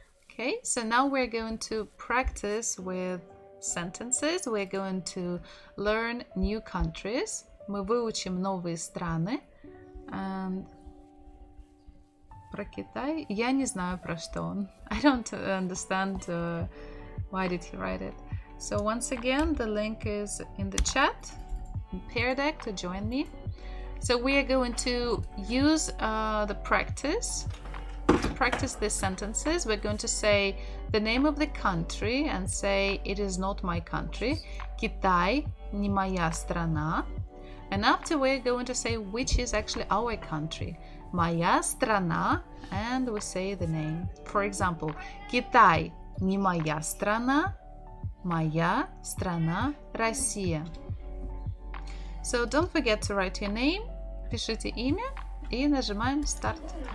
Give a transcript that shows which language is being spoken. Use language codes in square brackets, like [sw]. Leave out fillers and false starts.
[en] Okay, so now we're going to practice with sentences. We're going to learn new countries. [ru] Мы выучим новые страны. And про Китай я не знаю про что он. [en] I don't understand why did he write it. So once again, the link is in the chat. Pair deck to join me. So we are going to use the practice to practice these sentences. We're going to say the name of the country and say it is not my country. [ru] Китай не моя страна. [en] And after we're going to say which is actually our country. [ru] Моя страна, [en] and we say the name. For example, [ru] Китай не моя страна. Моя страна Россия. [en] So don't forget to write your name. [ru] Пишите имя и нажимаем Start.